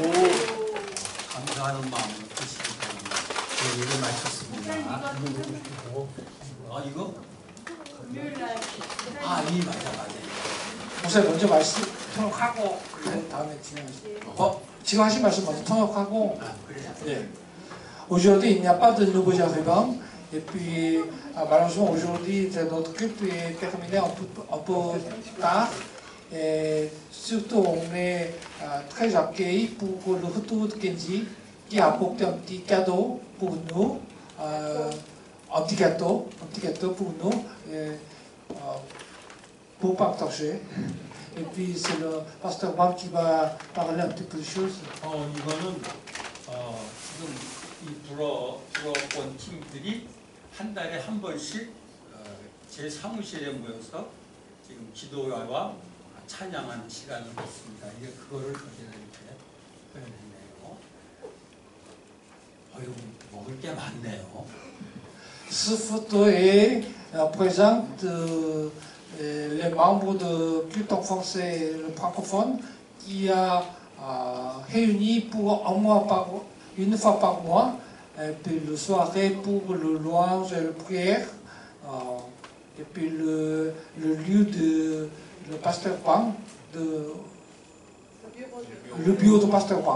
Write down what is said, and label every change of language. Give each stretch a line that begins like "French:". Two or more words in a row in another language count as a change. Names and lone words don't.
Korean: 감사하는 마음으로 드시기 바랍니다. 이거 맛있습니다. 이거? 이 맞아. 목사님 먼저 말씀 통역하고 다음에 진행하시죠. 지금 하신 말씀 먼저 통역하고. 그래.
French: Aujourd'hui, il n'y a pas de nouveaux arrivants. Et puis, malheureusement, aujourd'hui, notre culte est terminé un peu tard. Et surtout, on est très accueillis pour le retour de Kenji, qui a apporté un petit cadeau pour nous. Un petit gâteau pour nous. Pour partager. Et puis, c'est le pasteur Wang qui va parler un petit peu de choses.
Korean: 이거는 지금 이 불어권 팀들이 한 달에 한 번씩 제 사무실에 모여서 지금 기도와 찬양하는 시간을 갖습니다. 이게 그거를 저희가 이렇게 표현했네요. 먹을 게 많네요.
French: Ce photo est présente les membres de culte en français le francophone qui a réuni pour une fois par mois, et puis le soirée pour le louange et la prière, et puis le lieu de le pasteur Wang, le bureau de pasteur Wang.